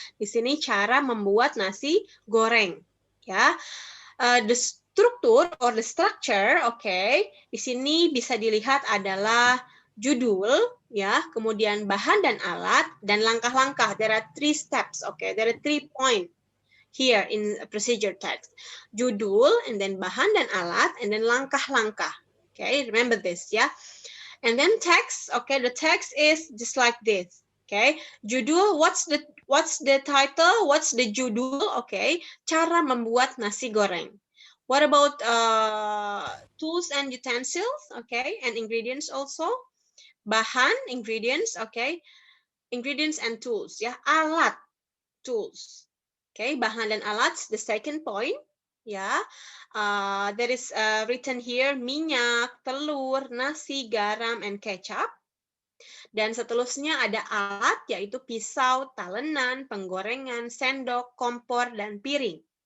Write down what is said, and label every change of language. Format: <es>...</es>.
<id>Di sini cara membuat nasi goreng, ya. The struktur</id> <en>or the structure,</en> <id>oke, di sini bisa dilihat adalah judul, ya, kemudian bahan dan alat dan langkah-langkah.</id> <en>There are 3 steps, okay? There are 3 points here in procedure text. Judul, and then</en> <id>bahan dan alat,</id> <en>and then langkah-langkah. Okay, remember this, yeah? And then text, okay, the text is just like this. Okay, judul, what's the title? What's the judul? Okay,</en> <id>cara membuat nasi goreng.</id> <en>What about tools and utensils? Okay, and ingredients also. Bahan, ingredients, okay. Ingredients and tools, ya. Alat, tools. Okay,</en> <id>bahan dan alat,</id> <en>the second point. Ya, there is written here minyak, telur, nasi, garam, and kecap.</en> <id>Dan seterusnya ada alat, yaitu pisau, talenan, penggorengan, sendok, kompor, dan piring.</id>